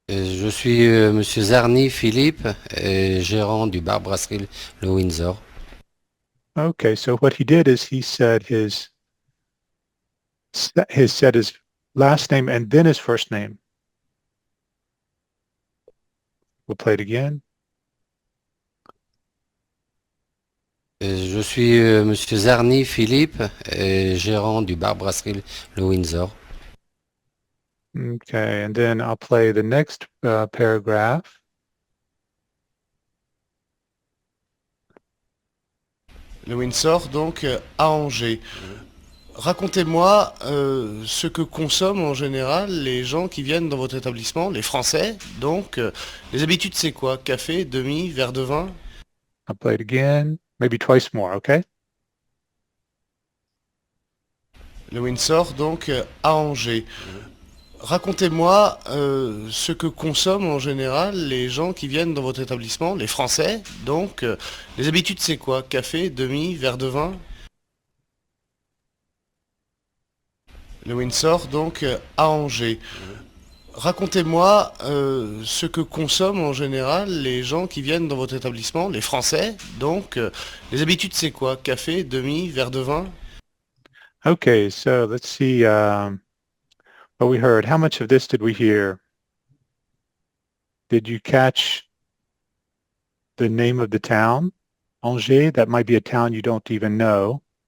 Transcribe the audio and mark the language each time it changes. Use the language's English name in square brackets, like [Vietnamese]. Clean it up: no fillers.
[French] Je suis Monsieur Zarny Philippe, gérant du bar brasserie Le Windsor. [English] Okay, so what he did is he said his last name and then his first name. We'll play it again. [French] Je suis Monsieur Zarny Philippe, gérant du bar brasserie Le Windsor. [English] Okay, and then I'll play the next paragraph. [French] Le Windsor, donc, à Angers. Racontez-moi ce que consomment en général les gens qui viennent dans votre établissement, les Français. Donc, les habitudes, c'est quoi? Café, demi, verre de vin? [English] I'll play it again, maybe twice more, okay? [French] Le Windsor, donc, à Angers. Racontez-moi ce que consomment en général les gens qui viennent dans votre établissement, les Français. Donc, les habitudes, c'est quoi? Café, demi, verre de vin? Le Windsor, donc, à Angers. Racontez-moi ce que consomment en général les gens qui viennent dans votre établissement, les Français. Donc, les habitudes, c'est quoi? Café, demi, verre de vin? [English] Okay, so let's see what we heard. How much of this did we hear? Did you catch the name of the town? Angers, that might be a town you don't even know.